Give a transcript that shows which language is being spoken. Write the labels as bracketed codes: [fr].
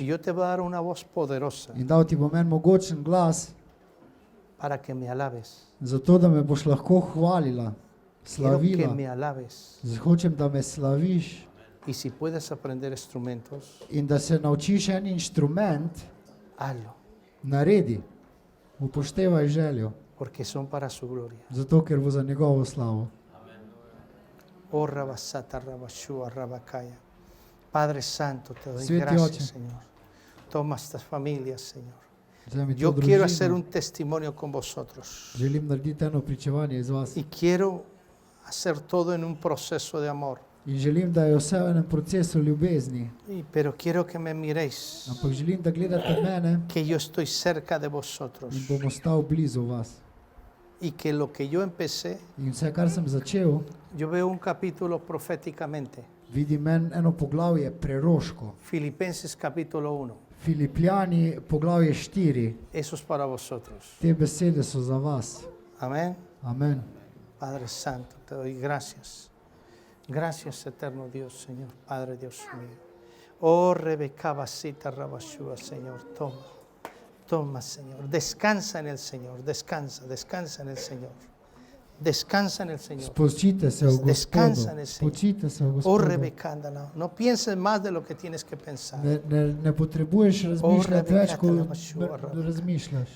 [es] Y yo te voy a dar una voz poderosa [sl] in dal ti bom en mogočen glas, [es] para que me alabes. [sl] zato da me boš lahko hvalila, [es] Quiero que [sl] slavila. [es] me alabes. [sl] Hočem, da me slaviš [es] Y si puedes aprender instrumentos, [sl] in da se naučiš en inštrument, [es] hazlo, [sl] naredi, upoštevaj željo, [es] porque son para su gloria. [sl] zato ker bo za njegovo slavo. [es] Oh, Rabasata, Rabashua, Rabakaya. Padre Santo, te doy [sl] Sveti [es] gracias, [sl] Oče. [es] Señor. Toma estas familias, Señor. [sl] Vzemi to [es] Yo quiero hacer [sl] družino. [es] un testimonio con vosotros. [sl] Želim narediti eno pričevanje iz vas. [es] Y quiero hacer todo en un proceso de amor. [sl] In želim, da je vse v enem procesu ljubezni. [es] Pero quiero que me miréis, [sl] Ampak želim, da gledate mene [es] que yo estoy cerca de vosotros. [sl] in bom ostal blizu vas. [es] y que lo que yo empecé, [sl] In vse, kar sem začel, [es] yo veo un capítulo proféticamente. [sl] vidim eno poglavje preroško. [es] Filipenses capítulo 1. [sl] Filipljani, poglavje 4. [es] Eso es para vosotros. [sl] Te besede so za vas. [es] Amén. [sl] Amen. [es] Padre Santo, te doy gracias. Gracias, eterno Dios, Señor, Padre Dios mío. Oh, Rebeca Basita Rabashua, Señor, toma. Toma, Señor. Descansa en el Señor. Descansa, descansa en el Señor. Descansa en el Señor. [sl] Spočite se v [es] Descansa en el Señor. [sl] Spočite se v Oh, Gospodu. [es] Rebeca, no pienses más de lo que tienes que pensar. [sl] Ne potrebuješ razmišljati več, kot razmišljaš.